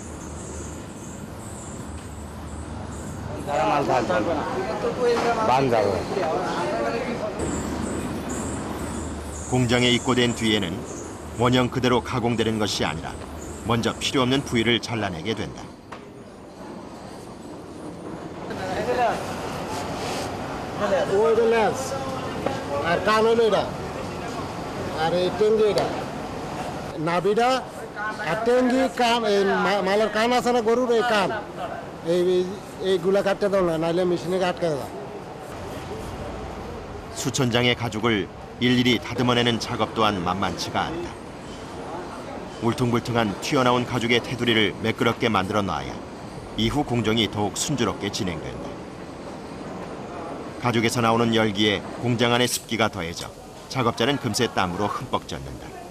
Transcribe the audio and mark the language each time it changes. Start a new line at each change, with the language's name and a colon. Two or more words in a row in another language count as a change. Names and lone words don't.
Korean: 공장에 입고된 뒤에는 원형 그대로 가공되는 것이 아니라 먼저 필요 없는 부위를 잘라내게 된다.
Bangla: নাভিটা আর টেঙ্গি কান এই মালের কান আছে না গরুর এই কান এইগুলা কাটতে দাও না নাইলে মেশিনে আটকে দাও.
Korean: 수천 장의 가죽을 일일이 다듬어내는 작업 또한 만만치가 않다. 울퉁불퉁한 튀어나온 가죽의 테두리를 매끄럽게 만들어 놔야 이후 공정이 더욱 순조롭게 진행된다. 가죽에서 나오는 열기에 공장 안의 습기가 더해져 작업자는 금세 땀으로 흠뻑 젖는다.